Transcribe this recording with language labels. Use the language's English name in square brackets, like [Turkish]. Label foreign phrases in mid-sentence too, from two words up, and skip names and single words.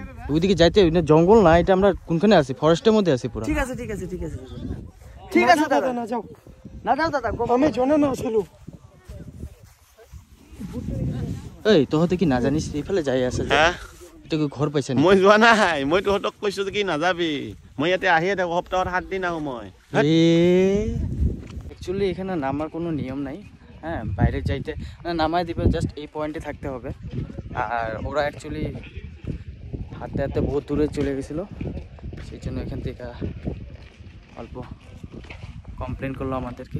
[Bangla] ওইদিকে যাইতে জঙ্গল না, এটা আমরা কোনখানে আছি? ফরেস্টের মধ্যে আছি পুরো। ঠিক আছে ঠিক আছে ঠিক আছে ঠিক আছে দাদা, না যাও না যাও দাদা, আমি জানা না আসলো। [Assamese] এই তহতে কি না জানিস এইফালে যাই আছে যে? এটা কি ঘর পাইছে নাকি? মই যোৱা নাই, মই তহঁতক কৈছো কি নাযাবি। মই ইয়াতে আহিয়ে থাকো, সপ্তাহত 7 দিন আহো মই। [Bangla] অ্যাকচুয়ালি এখানে নামার কোনো নিয়ম নাই। হ্যাঁ, বাইরে যাইতে নামায় দিবে, জাস্ট এই পয়েন্টে থাকতে হবে। আর ওরা অ্যাকচুয়ালি হাঁটতে হাঁটতে বহুত দূরে চলে গেছিলো, সেই জন্য এখান থেকে অল্প কমপ্লেন করলো আমাদেরকে।